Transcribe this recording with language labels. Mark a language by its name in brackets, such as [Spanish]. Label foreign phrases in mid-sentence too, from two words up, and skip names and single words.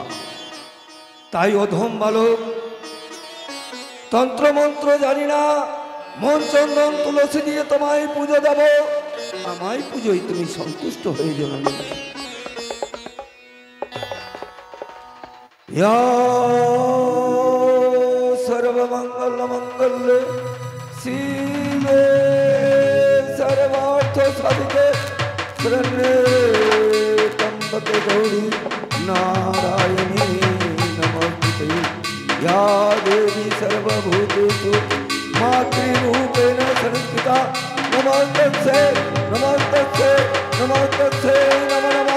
[Bangla] তাই অধম বালক, তন্ত্রমন্ত্র জানি না, মন চন্দন তুলসী দিয়ে তোমায় পুজো দেব। আমায় পুজোয় তুমি সন্তুষ্ট হয়ে জননী। [Sanskrit] সর্বমঙ্গল মঙ্গল শিবে সর্বার্থ সাধিকে শরণ্যে ত্র্যম্বকে গৌরী নারায়ণী নমস্তুতে। या देवी सर्वभूतेषु मातृरूपेण संस्थिता नमोस्तस्यै नमोस्तस्यै नमोस्तस्यै नमो नमः।